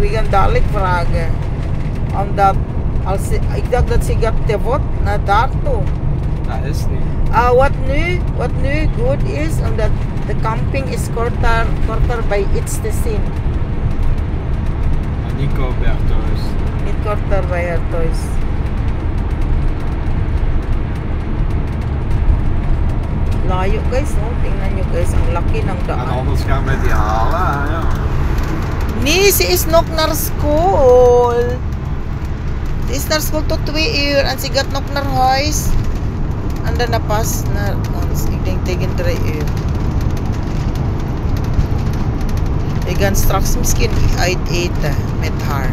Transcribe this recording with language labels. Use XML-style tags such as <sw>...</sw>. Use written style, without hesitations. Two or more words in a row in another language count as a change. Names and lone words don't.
<nl>We gaan dadelijk vragen. Omdat, ik dacht dat ze gaat te voet naar daartoe. Dat is niet. Wat nu goed is, omdat de camping is korter bij iets te zien. En Nico werd thuis. Niet korter bij haar thuis.</nl> <tl>Layo guys, oh. Tingnan nyo guys, ang laki ng</tl> <nl>En</nl> <tl>daan.</tl> <nl>anders gaan wij die halen. Ja. Nee, ze is nog naar school. Ze is naar school tot 2 uur en ze gaat nog naar huis. En daarna pas naar ons. Ik denk tegen 3 uur. We gaan straks misschien uit eten met haar.</nl>